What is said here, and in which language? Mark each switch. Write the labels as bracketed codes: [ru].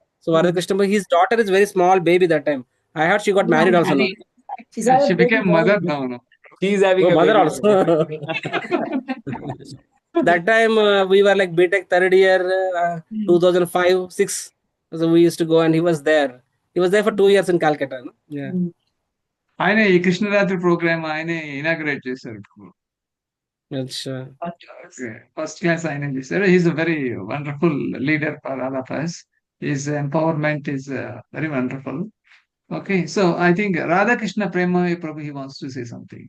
[en] So Varadhakrishna Prabhu, his daughter is very small baby that time. I heard she got married also. No? She became mother now. No? She is having Oh, a mother baby. also. That time we were like BTech third year, 2005-6. So we used to go, and he was there. He was there for 2 years in Calcutta. No? Yeah. [te] ఆయన ఈ కృష్ణరాత్రి programme ఆయనే inaugurate చేశారు [hi] Achha. [te] First class ఆయన చేశారు. [en] He's a very wonderful leader for all of us. His empowerment is very wonderful. Okay, so I think Radhakrishna Prema Prabhu, he wants to say something.